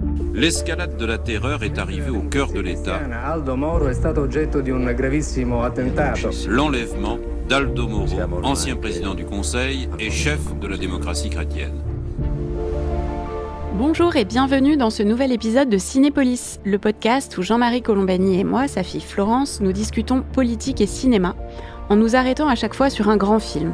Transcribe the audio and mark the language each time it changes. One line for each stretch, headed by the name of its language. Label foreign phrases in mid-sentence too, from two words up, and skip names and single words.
French: L'escalade de la terreur est arrivée au cœur de l'État.
Italian: Aldo Moro è stato oggetto di un gravissimo attentato.
French: L'enlèvement d'Aldo Moro, ancien président du Conseil et chef de la démocratie chrétienne. Bonjour et bienvenue dans ce nouvel épisode de Cinépolis, le podcast où Jean-Marie Colombani et moi, sa fille Florence, nous discutons politique et cinéma, en nous arrêtant à chaque fois sur un grand film.